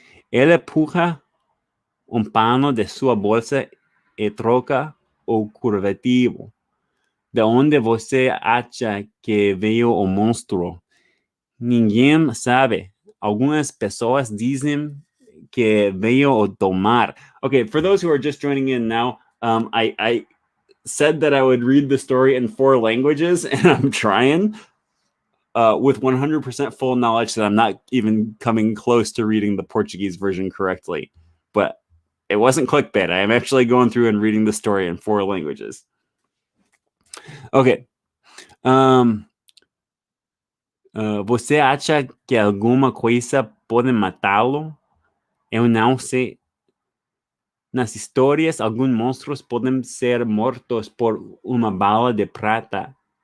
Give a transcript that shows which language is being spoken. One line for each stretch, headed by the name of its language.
Portuguese: Ele puxa pano de sua bolsa e troca o curvativo. De onde você acha que veio o monstro? Ninguém sabe. Algumas pessoas dizem que veio do mar.
English: Okay, for those who are just joining in now, I said that I would read the story in 4 languages, and I'm trying with 100% full knowledge that I'm not even coming close to reading the Portuguese version correctly. But it wasn't clickbait. I am actually going through and reading the story in 4 languages. Okay.
Portuguese: Você acha que alguma coisa pode matá-lo? Eu não sei. Nas histórias, alguns monstros podem ser mortos por uma bala de prata.